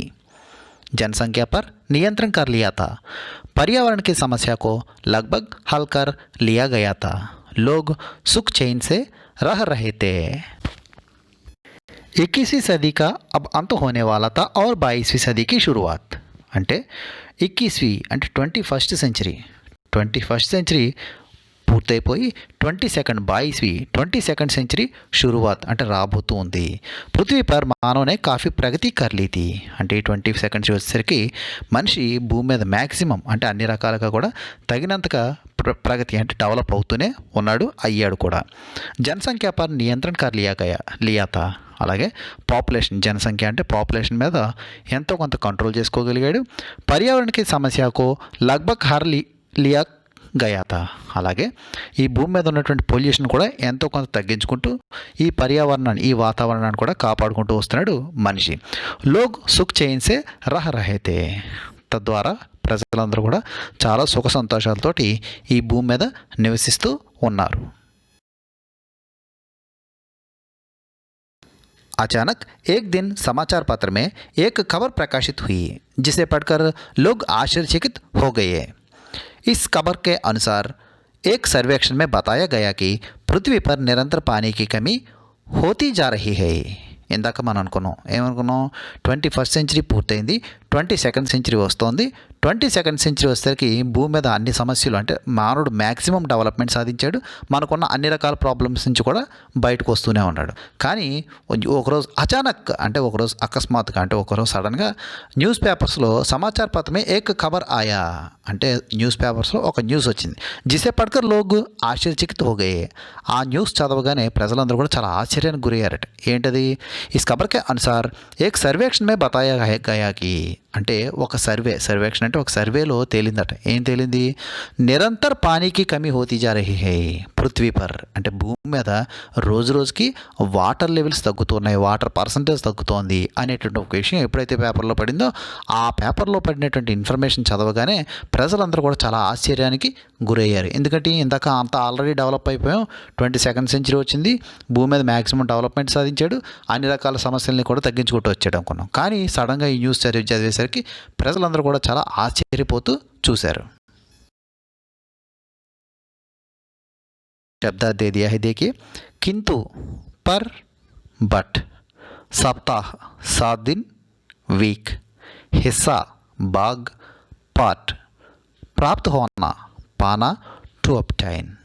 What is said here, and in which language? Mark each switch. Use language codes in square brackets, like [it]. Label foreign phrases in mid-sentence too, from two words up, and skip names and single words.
[hi] जनसंख्या पर नियंत्रण कर लिया था। पर्यावरण की समस्या को लगभग हल कर लिया गया था। लोग सुख चैन से रह रहे थे। 21वीं सदी का अब अंत होने वाला था और 22वीं सदी की शुरुआत [te] అంటే 21वीं అంటే [en] 21st century 21st century [te] పూర్తయిపోయి [en] 22nd century [te] शुरुआत అంటే రాబోతూ ఉంది. [hi] पृथ्वी पर मानव ने काफ़ी प्रगति कर ली थी [te] అంటే 22nd వచ్చేసరికి మనిషి భూమి మీద మ్యాక్సిమం అంటే అన్ని రకాలుగా కూడా తగినంతగా ప్రగతి అంటే డెవలప్ అవుతూనే ఉన్నాడు, అయ్యాడు కూడా. [hi] जनसंख्या पर नियंत्रण कर लिया था. [te] అలాగే పాపులేషన్, జనసంఖ్య అంటే పాపులేషన్ మీద ఎంతో కొంత కంట్రోల్ చేసుకోగలిగాడు. [hi] पर्यावरण की समस्या को लगभग हल लिया गया था. [te] అలాగే ఈ భూమి మీద ఉన్నటువంటి పొల్యూషన్ కూడా ఎంతో కొంత తగ్గించుకుంటూ ఈ పర్యావరణాన్ని, ఈ వాతావరణాన్ని కూడా కాపాడుకుంటూ వస్తున్నాడు మనిషి. [hi] लोग सुख चैन से रहे थे. [te] తద్వారా ప్రజలందరూ కూడా చాలా సుఖ సంతోషాలతోటి ఈ భూమి మీద నివసిస్తూ ఉన్నారు. [hi] अचानक एक दिन समाचार पत्र में एक खबर प्रकाशित हुई जिसे पढ़कर लोग आश्चर्यचकित हो गए। इस खबर के अनुसार एक सर्वेक्षण में बताया गया कि पृथ्वी पर निरंतर पानी की कमी होती जा रही है. [te] ఇందాక మనం ఏమనుకున్నాం, [en] 21st century [te] పూర్తయింది, [en] 22nd century [te] వస్తోంది. [en] 22nd century [te] వచ్చేసరికి భూమి మీద అన్ని సమస్యలు అంటే మానవుడు [en] maximum development [te] సాధించాడు. మనకున్న అన్ని రకాల ప్రాబ్లమ్స్ నుంచి కూడా బయటకు వస్తూనే ఉన్నాడు. కానీ ఒకరోజు అచానక్ అంటే ఒకరోజు అకస్మాత్తుగా అంటే ఒకరోజు సడన్గా [en] news papers [hi] समाचार पत्र में एक खबर आया [te] అంటే [en] news papers [te] ఒక న్యూస్ వచ్చింది. [hi] जिसे पढ़कर लोग आश्चर्यचकित हो गए. [te] ఆ న్యూస్ చదవగానే ప్రజలందరూ కూడా చాలా ఆశ్చర్యానికి గురయ్యారట. ఏంటది? [hi] इस खबर के अनुसार एक सर्वेक्षण में बताया गया कि [te] అంటే ఒక సర్వేక్షణ అంటే ఒక సర్వేలో తేలిందట. ఏం తేలింది? [hi] निरंतर पानी की कमी होती जा रही है पृथ्वी पर. [te] అంటే భూమి మీద రోజు రోజుకి [en] water levels [te] తగ్గుతున్నాయి, [en] water percentage [te] తగ్గుతోంది అనేటువంటి ఒక విషయం ఎప్పుడైతే పేపర్లో పడిందో ఆ పేపర్లో పడినటువంటి ఇన్ఫర్మేషన్ చదవగానే ప్రజలందరూ కూడా చాలా ఆశ్చర్యానికి గురయ్యారు. ఎందుకంటే ఇందాక అంత [en] already develop [te] అయిపోయాం, [en] 22nd century [te] వచ్చింది, భూమి మీద [en] maximum development [te] సాధించాడు, అన్ని రకాల సమస్యల్ని కూడా తగ్గించుకుంటూ వచ్చాడు అనుకున్నాం. కానీ సడన్గా ఈ న్యూస్ చదివేసరికి ప్రజలందరూ కూడా చాలా ఆశ్చర్యపోతూ చూశారు. [hi] शब्द दे दिया है, देखिए. किंतु, पर, बट, सप्ताह 7 दिन, वीक, हिस्सा भाग, पार्ट, प्राप्त होना पाना, [en] to obtain.